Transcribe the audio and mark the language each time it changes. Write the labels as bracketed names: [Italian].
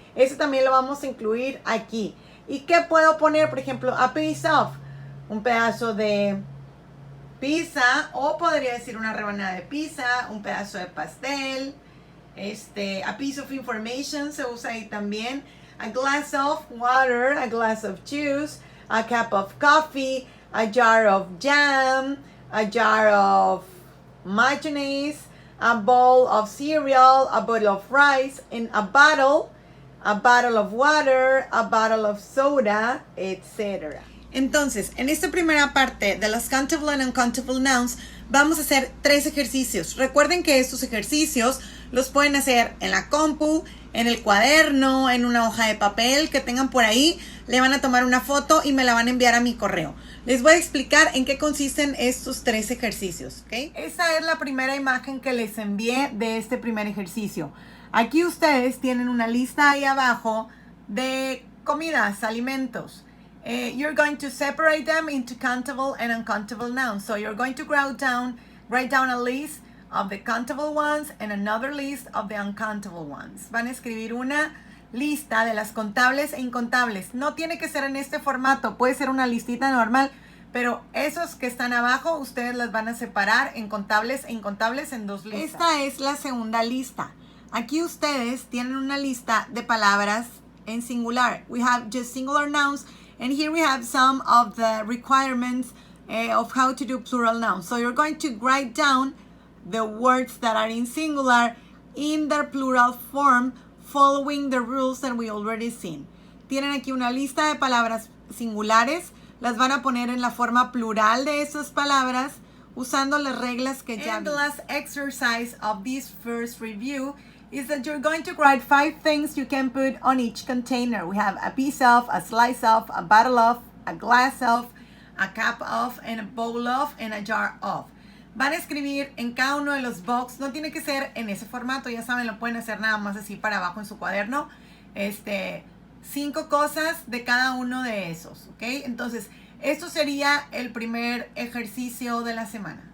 [Spanish] Ese también lo vamos a incluir aquí. ¿Y qué puedo poner? Por ejemplo, a piece of, un pedazo de pizza, o podría decir una rebanada de pizza, un pedazo de pastel. [English] A piece of information [Spanish] se usa ahí también. [English] A glass of water, a glass of juice, a cup of coffee, a jar of jam, a jar of mayonnaise, a bowl of cereal, a bottle of rice, and a bottle of water, a bottle of soda, etc. [Spanish] Entonces, en esta primera parte de los countable and uncountable nouns, vamos a hacer 3 ejercicios. Recuerden que estos ejercicios los pueden hacer en la compu, en el cuaderno, en una hoja de papel que tengan por ahí. Le van a tomar una foto y me la van a enviar a mi correo. Les voy a explicar en qué consisten estos 3 ejercicios, ¿ok? Esta es la primera imagen que les envié de este primer ejercicio. Aquí ustedes tienen una lista ahí abajo de comidas, alimentos. [English] You're going to separate them into countable and uncountable nouns. So you're going to write down a list of the countable ones and another list of the uncountable ones. [Spanish] Van a escribir una lista de las contables e incontables. No tiene que ser en este formato, puede ser una listita normal, pero esos que están abajo, ustedes las van a separar en contables e incontables en 2 listas. Esta es la segunda lista. Aquí ustedes tienen una lista de palabras en singular. [English] We have just singular nouns. And here we have some of the requirements of how to do plural nouns. So you're going to write down the words that are in singular in their plural form, following the rules that we already seen. [Spanish] Tienen aquí una lista de palabras singulares. Las van a poner en la forma plural de esas palabras, usando las reglas que ya vimos. [English] And the last exercise of this first review is that you're going to write 5 things you can put on each container. We have a piece of, a slice of, a bottle of, a glass of, a cup of, and a bowl of, and a jar of. [Spanish] Van a escribir en cada uno de los box. No tiene que ser en ese formato, ya saben, lo pueden hacer nada más así para abajo en su cuaderno. 5 cosas de cada uno de esos, ¿ok? Entonces, esto sería el primer ejercicio de la semana.